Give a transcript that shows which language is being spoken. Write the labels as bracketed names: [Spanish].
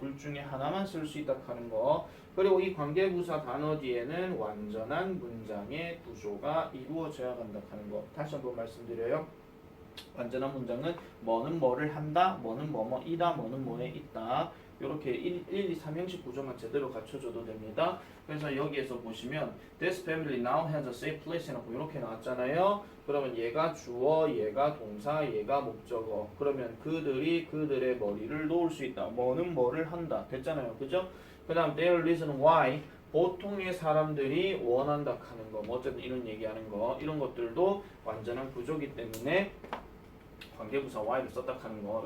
[Korean] 둘 중에 하나만 쓸 수 있다 하는 거. 그리고 이 관계부사 단어 뒤에는 완전한 문장의 구조가 이루어져야 한다 하는 거. 다시 한번 말씀드려요. 완전한 문장은 뭐는 뭐를 한다, 뭐는 뭐뭐이다, 뭐는 뭐에 있다. 이렇게 1, 2, 3형식 구조만 제대로 갖춰줘도 됩니다. 그래서 여기에서 보시면 [English] This family now has a safe place [Korean] 해놓고 이렇게 나왔잖아요. 그러면 얘가 주어, 얘가 동사, 얘가 목적어. 그러면 그들이 그들의 머리를 놓을 수 있다. 뭐는 뭐를 한다. 됐잖아요. 그죠? 그 다음 their reason why, 보통의 사람들이 원한다 하는 거. 뭐 어쨌든 이런 얘기하는 거. 이런 것들도 완전한 구조기 때문에 관계부사 why를 썼다 하는 거.